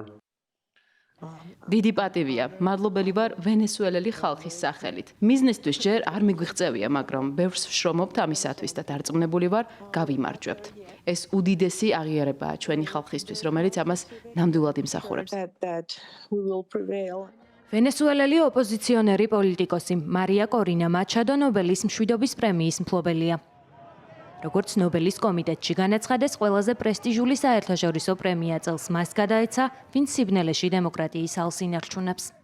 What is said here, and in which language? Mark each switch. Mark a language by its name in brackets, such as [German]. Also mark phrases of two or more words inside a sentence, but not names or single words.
[Georgian] დიდი პატივია. მადლობელი ვარ ვენესუელელი ხალხის სახელით. მიზნისთვის ჯერ არ მიგვიღწევია, მაგრამ ბევრს ვშრომობთ ამისათვის და დარწმუნებული ვარ, გავიმარჯვებთ. ეს უდიდესი აღიარებაა ჩვენი ხალხისთვის, რომელიც ამას ნამდვილად იმსახურებს. [English] That we will prevail. [Georgian] ვენესუელელი ოპოზიციონერი პოლიტიკოსი მარია კორინა მაჩადო ნობელის მშვიდობის პრემიის მფლობელია. როგორც ნობელის კომიტეტში განაცხადეს, ყველაზე პრესტიჟული საერთაშორისო პრემია წელს მას გადაეცა, ვინც სიბნელეში დემოკრატიის ალს ინარჩუნებს.